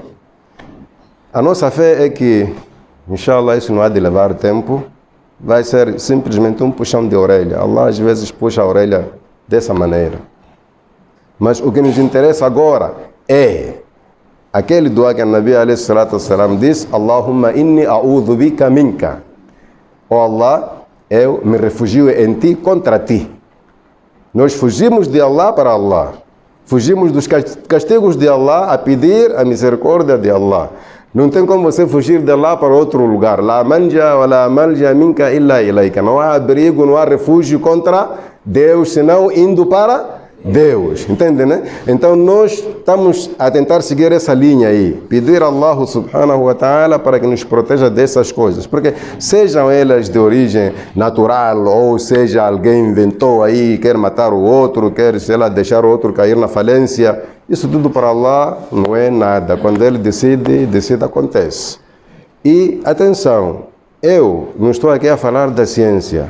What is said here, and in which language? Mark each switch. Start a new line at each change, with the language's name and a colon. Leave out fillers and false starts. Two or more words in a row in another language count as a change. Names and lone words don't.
Portuguese: A nossa fé é que, inshallah, isso não há de levar tempo. Vai ser simplesmente um puxão de orelha. Allah às vezes puxa a orelha dessa maneira. Mas o que nos interessa agora é aquele dua que a Nabi
Arabic: عليه الصلاة والسلام
Portuguese: diz:
Arabic: اللهم إني أعوذ بك منك.
Portuguese: Oh Allah, eu me refugio em ti contra ti. Nós fugimos de Allah para Allah. Fugimos dos castigos de Allah a pedir a misericórdia de Allah. Não tem como você fugir de Allah para outro lugar.
Arabic: لا منجا ولا ملجأ منك إلا إليك.
Portuguese: Não há abrigo, não há refúgio contra Deus, senão indo para Deus. Entende, né? Então nós estamos a tentar seguir essa linha aí. Pedir a Allah
Arabic: سبحانه وتعالى
Portuguese: para que nos proteja dessas coisas. Porque sejam elas de origem natural ou seja alguém inventou aí, quer matar o outro, quer, sei lá, deixar o outro cair na falência. Isso tudo para Allah não é nada. Quando Ele decide, acontece. E atenção, eu não estou aqui a falar da ciência.